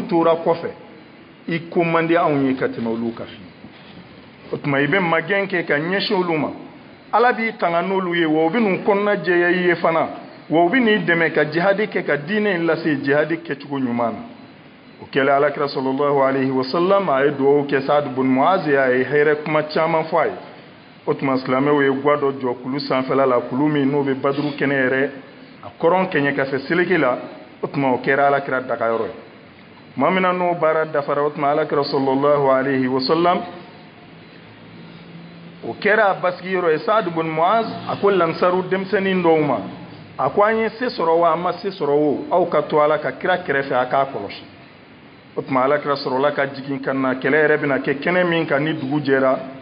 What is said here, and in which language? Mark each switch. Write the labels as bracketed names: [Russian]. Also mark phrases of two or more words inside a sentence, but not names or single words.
[Bambara] tora kɔfɛ i ko man di anw ye ka tɛmɛ olu kan o tuma i bɛ magɛn kɛ ka ɲɛsin olu ma ala b'i tanga n'olu ye wa u bɛ n'u kɔnɔna jɛya i ye fana wa u bɛ n'i dɛmɛ ka jihadi kɛ ka diinɛ in lase jihadi kɛcogo ɲuman na o kɛlen alakira [Arabic] صلى الله عليه وسلم [Bambara] a ye dugawu kɛ Saad bun Muazi a ye hɛrɛ kuma caman fɔ a ye o tuma silamɛw ye gwa dɔ jɔ kulu sanfɛla la kulu min n'o bɛ baduru kɛnɛ yɛrɛ a kɔrɔn kɛɲɛ ka fɛ seleke la o tuma o kɛra alakira dagayɔrɔ ye maa min na n'o baara dafara o tuma alakira [Arabic] صلى الله عليه وسلم [Bambara] o kɛra a basigiyɔrɔ ye Saad bun Muaz a ko lansaru denmisɛnnin dɔw ma a ko an ye se sɔrɔ wa an ma se sɔrɔ o aw ka to ala ka kira kɛrɛfɛ a k'a kɔlɔsi o tuma alakira sɔrɔla ka jigin ka na kɛlɛ yɛrɛ bɛna kɛ kɛnɛ min kan ni dugu jɛra